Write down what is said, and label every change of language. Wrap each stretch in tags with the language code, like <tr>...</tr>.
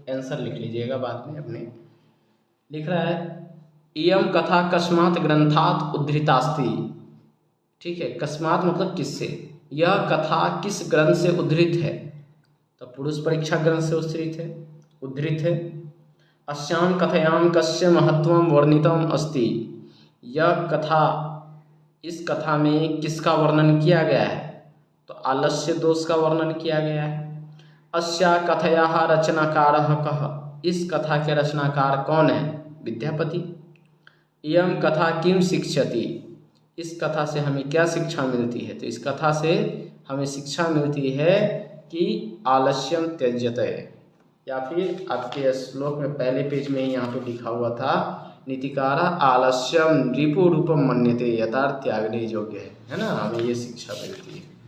<hi>Answer लिख लीजिएगा बाद में अपने। लिख रहा है</hi> <sa>इयम कथा कस्मात् ग्रंथात् उद्धृतास्ति।</sa> <hi>ठीक है, कस्मात् मतलब किससे, यह कथा किस ग्रंथ से उद्धृत है, तो पुरुष परीक्षा ग्रंथ से उद्धृत है।</hi> <sa>अस्याम कथयाम कस्य महत्वम वर्णितम अस्ति।</sa> <hi>यह कथा, इस कथा में किसका वर्णन किया गया है, तो आलस्य दोष का वर्णन किया गया है।</hi> <sa>अस्या कथयाः रचनाकारः कः,</sa> <hi>इस कथा के रचनाकार कौन है, विद्यापति।</hi> <sa>इयं कथा किम शिक्षति,</sa> <hi>इस कथा से हमें क्या शिक्षा मिलती है, तो इस कथा से हमें शिक्षा मिलती है कि</hi> <sa>आलस्यम त्यज्यते,</sa> <hi>या फिर आपके श्लोक में पहले पेज में ही यहाँ पे लिखा हुआ था</hi> <sa>नीतिकारा आलस्यम रिपु रूपम मन्यते</sa> <hi>यथार्थ त्यागने योग्य है ना, हमें ये शिक्षा मिलती है।</hi>